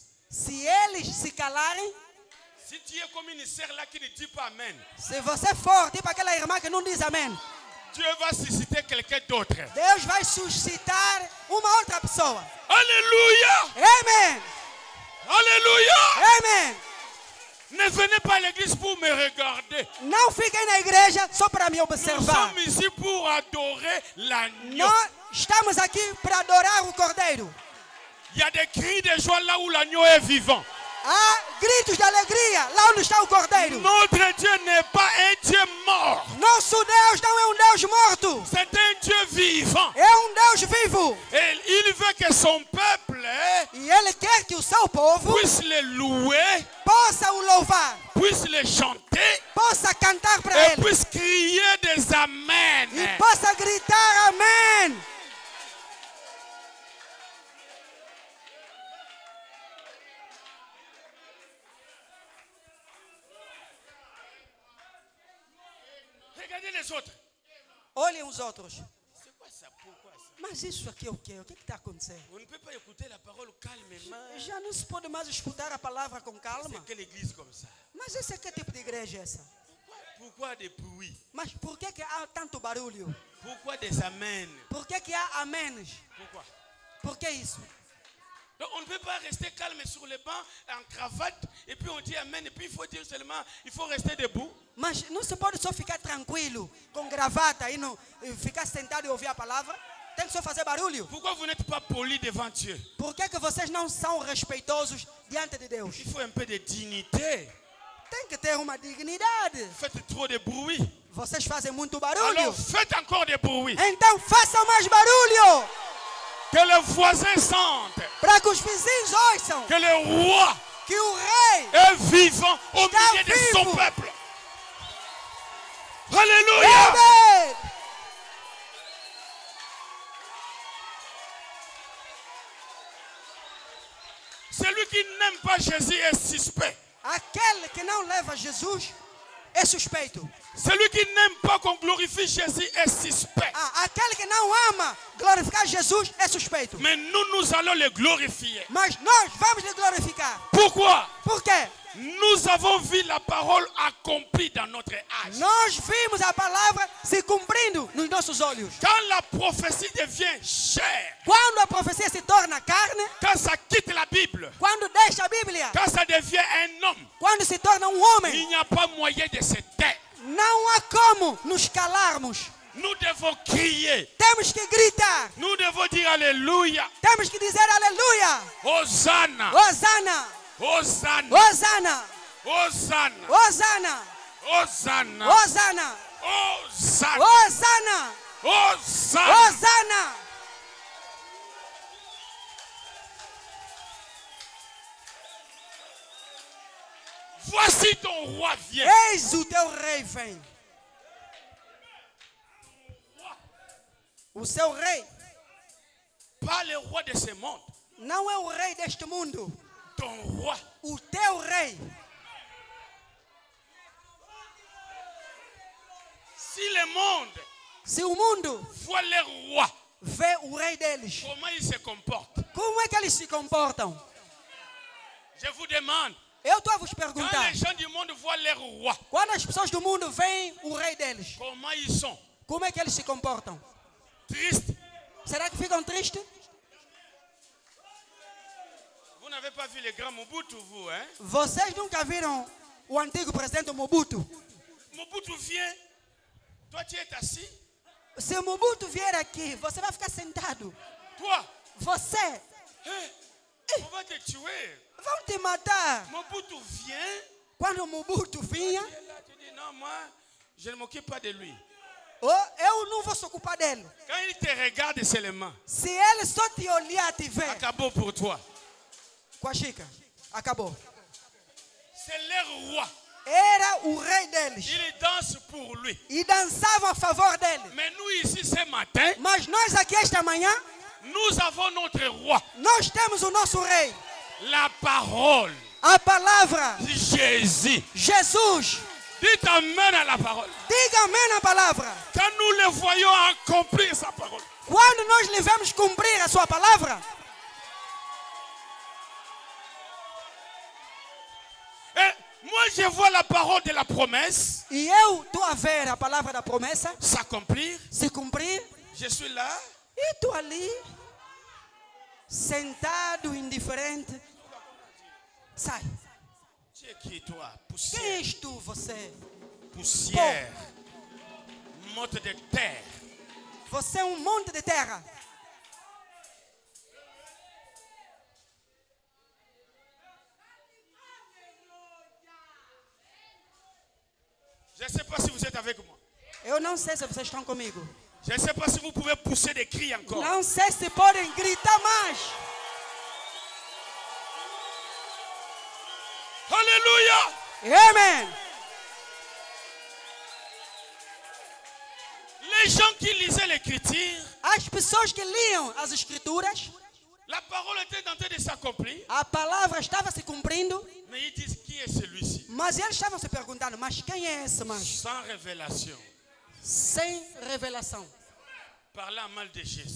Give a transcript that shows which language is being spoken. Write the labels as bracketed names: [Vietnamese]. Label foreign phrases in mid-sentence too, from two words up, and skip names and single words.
[Portuguese] Se eles se calarem, [French] si tu es comme une sœur là qui ne dit pas amen, [Portuguese] se você for tipo aquela irmã que não diz amém, [French] Dieu va susciter quelqu'un d'autre. [Portuguese] Deus vai suscitar uma outra pessoa. [French] Alléluia! [Portuguese] Amém. [French] Alléluia! [Portuguese] Amém. [French] Ne venez pas à l'église pour me regarder. [Portuguese] Não fiquem na igreja só para me [French] Nous [Portuguese] observar. [French] sommes ici pour adorer l'agneau. [Portuguese] Nós estamos aqui para adorar o Cordeiro. [French] Il y a des cris de joie là où l'agneau est vivant. [Portuguese] Há gritos de alegria lá onde está o Cordeiro. [French] Notre Dieu n'est pas un Dieu mort. [Portuguese] Nosso Deus não é um Deus morto. [French] C'est un Dieu vivant. [Portuguese] É um Deus vivo. [French] Et il veut que son peuple [Portuguese] E Ele quer que o seu povo [French] puisse le louer, [Portuguese] possa o louvar, [French] puisse le chanter [Portuguese] possa cantar para [French] et [Portuguese] Ele [French] puisse crier des amens. [Portuguese] e possa gritar amém. [French] Regardez les autres. [Portuguese] Olhem os outros. [French] C'est quoi ça? Pourquoi ça? [Portuguese] Mas isso aqui é o quê? O que está acontecendo? [French] On ne peut pas écouter la parole calmement. [Portuguese] Já não se pode mais escutar a palavra com calma. [French] C'est quelle église comme ça? [Portuguese] Mas esse é que tipo de igreja é essa? [French] Pourquoi des bruits? [Portuguese] Mas por que há tanto barulho? [French] Pourquoi des amens? [Portuguese] Por que há améns? [French] Pourquoi? [Portuguese] Por que isso? [French] Donc on ne peut pas rester calme sur le banc en cravate et puis on dit amen et puis il faut dire seulement il faut rester debout. [Portuguese] Mas não se pode só ficar tranquilo com gravata e não ficar sentado e ouvir a palavra. Tem que só fazer barulho. [French] Pourquoi vous n'êtes pas poli devant Dieu? [Portuguese] Por que vocês não são respeitosos diante de Deus? [French] Il faut un peu de dignité. [Portuguese] Tem que ter uma dignidade. [French] Faites trop de bruit. [Portuguese] Vocês fazem muito barulho. [French] Alors faites encore des bruits. [Portuguese] Então façam mais barulho. [French] Que les voisins sentent [Portuguese] Para que os vizinhos ouçam [French] que le roi [Portuguese] que o rei [French] est vivant au [Portuguese] Está [French] milieu de son [Portuguese] vivo. [French] peuple. Alléluia. [Portuguese] Amém. [French] Celui qui n'aime pas Jésus est suspect. [Portuguese] Aquele que não leva Jesus é suspeito. [French] Celui qui n'aime pas qu'on glorifie Jésus est suspect. [Portuguese] Aquele que não ama glorificar Jesus é suspeito. [French] Mais nous allons le glorifier. [Portuguese] Mas nós vamos lhe glorificar. [French] Pourquoi? [Portuguese] Por quê? [French] Nous avons vu la parole accomplie dans notre âge. [Portuguese] Nós vimos a palavra se cumprindo nos nossos olhos. [French] Quand la prophétie devient chair, [Portuguese] Quando a profecia se torna carne, [French] quand ça quitte la Bible, [Portuguese] quando deixa a Bíblia, [French] quand ça devient un homme, [Portuguese] quando se torna homem, [French] il n'y a pas moyen de se taire. [Portuguese] não há como nos calarmos. [French] Nous devons crier. [Portuguese] Temos que gritar. [French] Nous devons dire Alléluia. [Portuguese] Temos que dizer aleluia. [French] Hosanna. [Portuguese] Hosana. [French] Hosanna. [Portuguese] Hosana. [French] Hosanna. [Portuguese] Hosana. [French] Hosanna. [Portuguese] Hosana. [French] Hosanna. [Portuguese] Hosana. [French] Hosanna. [Portuguese] Hosana. [French] Voici ton roi vient. [Portuguese] Eis o teu rei vem. O seu rei [French] Pas le roi de ce monde. [Portuguese] não é o rei deste mundo. [French] Ton roi. [Portuguese] O teu rei. [French] Si le monde [Portuguese] Se o mundo [French] voit le roi, [Portuguese] vê o rei deles, [French] comment il se comporte? [Portuguese] como é que eles se comportam? [French] Je vous demande. [Portuguese] Eu estou a vos [French] Quand [Portuguese] perguntar. [French] les gens du monde voient leur roi, [Portuguese] Quando as pessoas do mundo veem o rei deles, [French] comment ils sont? [Portuguese] como é que eles se comportam? [French] Tristes. [Portuguese] Será que ficam tristes? [French] Vous n'avez pas vu les grands Mobutu, vous, hein? [Portuguese] Vocês nunca viram o antigo presidente Mobutu? [French] Mobutu vient. Toi, tu es assis. [Portuguese] Se o Mobutu vier aqui, você vai ficar sentado. [French] Toi, [Portuguese] Você, [French] on va te tuer. [Portuguese] vão te matar. [French] Mobutu vient. [Portuguese] Quando o Mobutu vinha, [French] Tu es là, tu dis non, moi, je ne m'occupe pas de lui. [Portuguese] eu não vou se ocupar dele. [French] Quand il te regarde seulement, [Portuguese] Se ele só te olhar, te ver, [French] acabou pour toi. [Portuguese] com a Chica, acabou. [French] C'est leur roi. [Portuguese] Era o rei deles. [French] Il danse pour lui. [Portuguese] E dançavam a favor dele. [French] Mais nous ici ce matin, [Portuguese] Mas nós aqui esta manhã, [French] nous avons notre roi. [Portuguese] nós temos o nosso rei. [French] La parole. [Portuguese] A palavra. [French] Jésus. [Portuguese] Jesus. [French] Dites amen à la parole. [Portuguese] Diga amém na palavra. [French] Quand nous le voyons accomplir sa parole. [Portuguese] Quando nós lhe vemos cumprir a sua palavra, [French] Et moi je vois la parole de la promesse [Portuguese] e eu estou a ver a palavra da promessa [French] s'accomplir. [Portuguese] se cumprir, [French] Je suis là. [Portuguese] e estou ali, sentado, indiferente. Sai. [French] Tu es qui toi? [Portuguese] Quem [French] Poussière. [Portuguese] és tu, você? [French] Poussière. Motte de terre. [Portuguese] Você é um monte de terra. [French] Je ne sais pas si vous êtes avec moi. [Portuguese] Eu não sei se vocês estão comigo. [French] Je ne sais pas si vous pouvez pousser des cris encore. [Portuguese] Não sei se podem gritar mais. [French] Alléluia. [Portuguese] Amém. [French] Les gens qui lisaient l'écriture, [Portuguese] As pessoas que liam as escrituras, [French] la parole était en train de s'accomplir. [Portuguese] a palavra estava se cumprindo, [French] Mais ils disent qui est celui-ci? [Portuguese] mas eles estavam se perguntando, mas quem é esse mais? [French] Sans révélation. [Portuguese] Sem revelação. [French] Parlant mal de Jésus.